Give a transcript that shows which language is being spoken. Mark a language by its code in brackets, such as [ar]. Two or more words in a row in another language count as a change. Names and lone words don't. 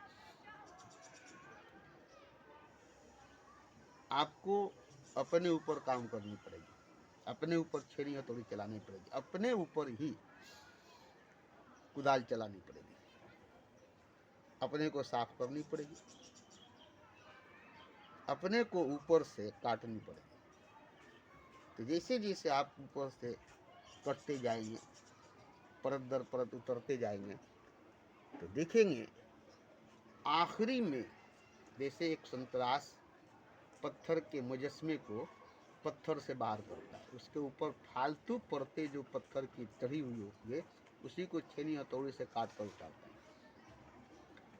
[hi] आपको अपने ऊपर काम करनी पड़ेगी, अपने ऊपर छेनी हथौड़ी चलानी पड़ेगी, अपने ऊपर ही कुदाल चलानी पड़ेगी, अपने को साफ करनी पड़ेगी, अपने को ऊपर से काटनी पड़ेगी। तो जैसे जैसे आप ऊपर से कटते जाएंगे, परत दर परत उतरते जाएंगे, तो देखेंगे आखिरी में जैसे एक संतरास पत्थर के मुजस्मे को पत्थर से बाहर करता है, उसके ऊपर फालतू परतें जो पत्थर की चढ़ी हुई होती है उसी को छेनी हथौड़ी से काट कर उतारता है।